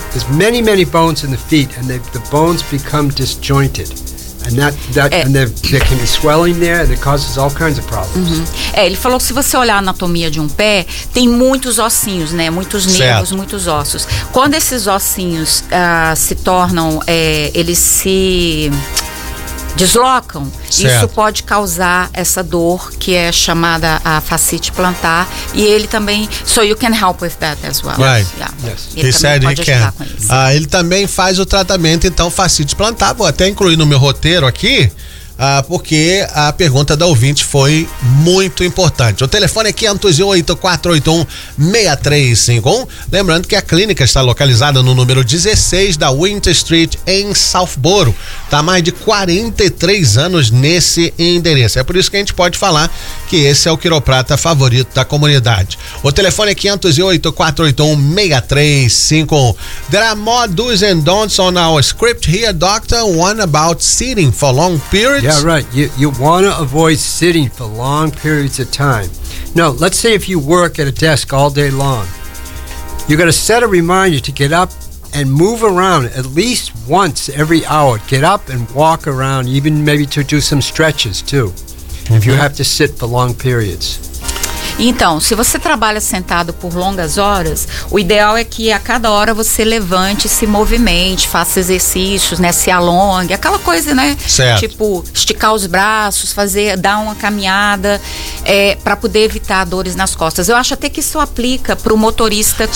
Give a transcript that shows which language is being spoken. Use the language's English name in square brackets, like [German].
[English] There's many, many bones in the feet, and the bones become disjointed. And there can be swelling there, and it causes all kinds of problems. Mm-hmm. [Portuguese] Ele falou que se você olhar a anatomia de um pé, tem muitos ossinhos, né? Muitos nervos, certo. Muitos ossos. Quando esses ossinhos se tornam, eles se deslocam, certo. Isso pode causar essa dor que é chamada a fascite plantar. E ele também. [English] So you can help with that as well. Right. Yeah. Yes. [Portuguese] Ele também pode ajudar com isso. Ah, ele também faz o tratamento, então, fascite plantar. Vou até incluir no meu roteiro aqui, porque a pergunta da ouvinte foi muito importante. O telefone é 508-481-6351. Lembrando que a clínica está localizada no número 16 da Winter Street, em Southboro. Está há mais de 43 anos nesse endereço. É por isso que a gente pode falar que esse é o quiroprata favorito da comunidade. O telefone é 508-481-6351. [English] There are more do's and don'ts on our script here, doctor. One about sitting for long periods. Yeah. Right. You want to avoid sitting for long periods of time. Now, let's say if you work at a desk all day long, you got to set a reminder to get up and move around at least once every hour. Get up and walk around, even maybe to do some stretches too, if you have to sit for long periods. [Portuguese] Então, se você trabalha sentado por longas horas, o ideal é que a cada hora você levante, se movimente, faça exercícios, né? Se alongue, aquela coisa, né? Certo. Tipo, esticar os braços, dar uma caminhada, para poder evitar dores nas costas. Eu acho até que isso aplica para o motorista que